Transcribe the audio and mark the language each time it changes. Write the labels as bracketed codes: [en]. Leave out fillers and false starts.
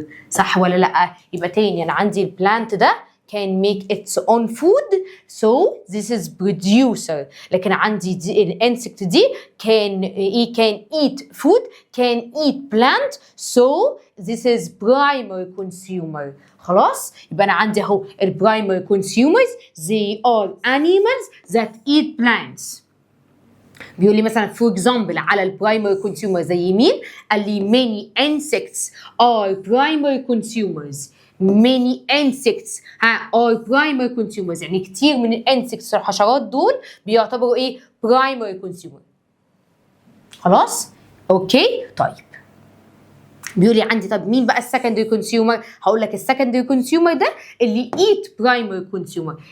[ar] صح ولا لا؟ يبقى تاني انا عندي البلانت ده [en] can make its own food, so this is producer. [ar] لكن عندي دي الانسكت دي [en] can eat food, can eat plant, so this is primary consumer. [ar] خلاص؟ يبقى أنا عندي أهو [en] primary consumers they are animals that eat plants. [ar] بيقول لي مثلا [en] for example على primary consumers [ar] زي مين؟ قال لي [en] many insects are primary consumers. many insects are primary consumers، [ar] يعني كتير من الانسكتس الحشرات دول بيعتبروا ايه؟ primary consumer. خلاص؟ اوكي؟ طيب بيقول لي عندي طب مين بقى السكندري كونسيومر؟ هقول لك السكندري كونسيومر ده [en] اللي eat primary consumer.